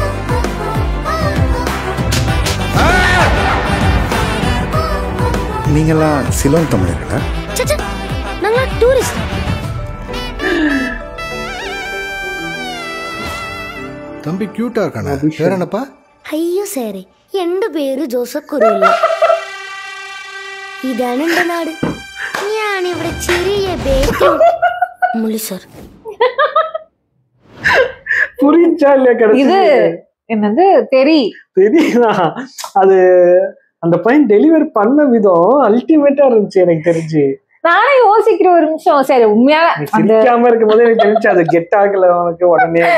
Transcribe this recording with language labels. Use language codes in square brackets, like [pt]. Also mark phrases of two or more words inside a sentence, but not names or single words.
[ta] நீங்கெல்லாம் சிலோன் தமிழர்களா? நாங்க டூரிஸ்ட். தம்பி கியூட்டா இருக்கானே, பேர் என்னப்பா? [ml] അയ്യോ സാറേ, എന്റെ പേര് ജോസഫ് കുറുവില്ല. ഇതാണ് എന്റെ നാട്. ഞാനിവിടെ ചെറിയ ബേബി മുള്ളി സാർ. [ta] புரிஞ்சா இல்லையா? இது என்னது தெரியுதா? அது அந்த பையன் டெலிவரி பண்ண விதம் அல்டிமேட்டா இருந்துச்சு எனக்கு தெரிஞ்சு. நானே யோசிக்கிற ஒரு நிமிஷம், சரி உண்மையான சிரிக்காம இருக்கும் போது எனக்கு தெரிஞ்சு அது கெட் ஆகல உனக்கு உடனே.